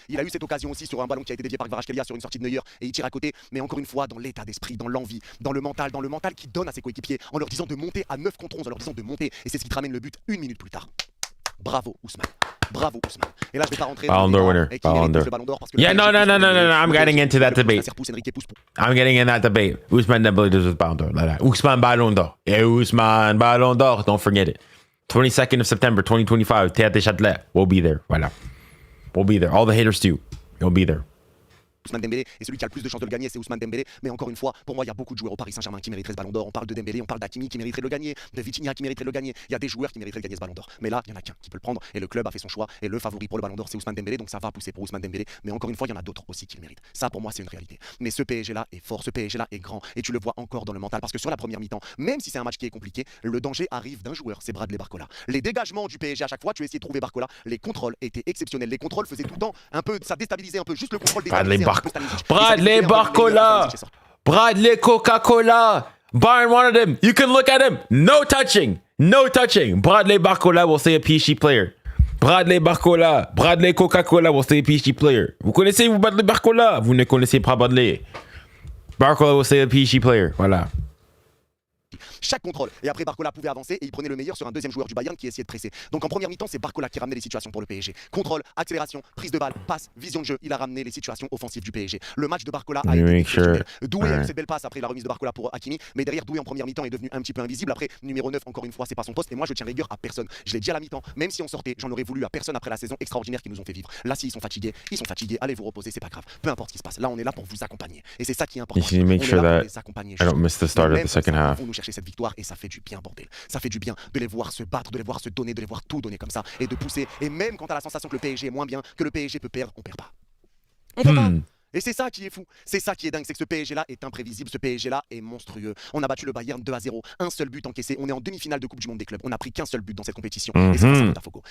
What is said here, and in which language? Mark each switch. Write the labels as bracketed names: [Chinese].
[French] Il a eu cette occasion aussi sur un ballon qui a été dévié par 𝙬𝙬 sur une sortie de Neuer et il tire à côté. Mais encore une fois, dans l'état d'esprit, dans l'envie, dans le mental qui donne à ses coéquipiers en leur disant de monter à 9 contre 11, en leur disant de monter. Et c'est ce qui te ramène le but une minute plus tard. Bravo Ousmane. Et là je vais pas rentrer [English] Ballon d'Or winner. Ballon d'Or. Yeah, no. I'm getting into that debate. I'm getting in that debate. Ousmane Dembélé deserves Ballon d'Or. Ousmane Ballon d'Or. Et Ousmane Ballon d'Or. Don't forget it. 22nd of September 2025. Théâtre des Châtelet. We'll be there. Voilà. We'll be there. All the haters too. You'll be there. [French] Ousmane Dembélé, et celui qui a le plus de chances de le gagner, c'est Ousmane Dembélé. Mais encore une fois, pour moi, il y a beaucoup de joueurs au Paris Saint-Germain qui mériteraient ce ballon d'or. On parle de Dembélé, on parle d'Hakimi qui mériterait de le gagner, de Vitinha qui mériterait de le gagner. Il y a des joueurs qui mériteraient de gagner ce ballon d'or. Mais là, il y en a qu'un qui peut le prendre, et le club a fait son choix. Et le favori pour le ballon d'or, c'est Ousmane Dembélé, donc ça va pousser pour Ousmane Dembélé. Mais encore une fois, il y en a d'autres aussi qui le méritent. Ça, pour moi, c'est une réalité. Mais ce PSG-là est fort, ce PSG-là est grand, et tu le vois encore dans le mental, parce que sur la première mi-temps, même si c'est un match qui est compliqué, le danger arrive d'un joueur, c'est Bradley Barcola. Les dégagements du PSG à chaque fois, tu essayais de trouver Barcola, les contrôles étaient exceptionnels. Les contrôles faisaient tout le temps un peu, ça déstabilisait un peu juste le contrôle des [English] Bradley Barcola, Bradley Coca-Cola. Bayern wanted him. You can look at him. No touching. No touching. Bradley Barcola will stay a PSG player. Bradley Barcola. Bradley Coca-Cola will stay a PSG player. [French] Vous connaissez Bradley Barcola? Vous ne connaissez pas Bradley. [English] Barcola will stay a PSG player. [French] Voilà. Chaque contrôle. Et après, Barcola pouvait avancer et il prenait le meilleur sur un deuxième joueur du Bayern qui essayait de presser. Donc en première mi-temps, c'est Barcola qui ramenait les situations pour le PSG. Contrôle, accélération, prise de balle, passe, vision de jeu. Il a ramené les situations offensives du PSG. Le match de Barcola a été exceptionnel. Doué a eu cette belle passe après la remise de Barcola pour Hakimi. Mais derrière, Doué en première mi-temps est devenu un petit peu invisible. Après, numéro 9, encore une fois, c'est pas son poste. Et moi, je tiens rigueur à personne. Je l'ai dit à la mi-temps. Même si on sortait, j'en aurais voulu à personne après la saison extraordinaire qu'ils nous ont fait vivre. Là, s'ils sont fatigués, ils sont fatigués. Allez vous reposer, c'est pas grave. Peu importe ce qui se passe. Là, on est là pour vous accompagner. Et c'est ça qui est important. [English] You need to make sure that I don't miss the start of the second half. [French] Nous chercher cette victoire et ça fait du bien, bordel. Ça fait du bien de les voir se battre, de les voir se donner, de les voir tout donner comme ça et de pousser. Et même quand t'as la sensation que le PSG est moins bien, que le PSG peut perdre, on perd pas. On perd pas. Et c'est ça qui est fou, c'est ça qui est dingue, c'est que ce PSG-là est imprévisible, ce PSG-là est monstrueux. On a battu le Bayern 2-0, un seul but encaissé, on est en demi-finale de Coupe du Monde des clubs, on a pris qu'un seul but dans cette compétition. Et c'est grâce à Botafogo.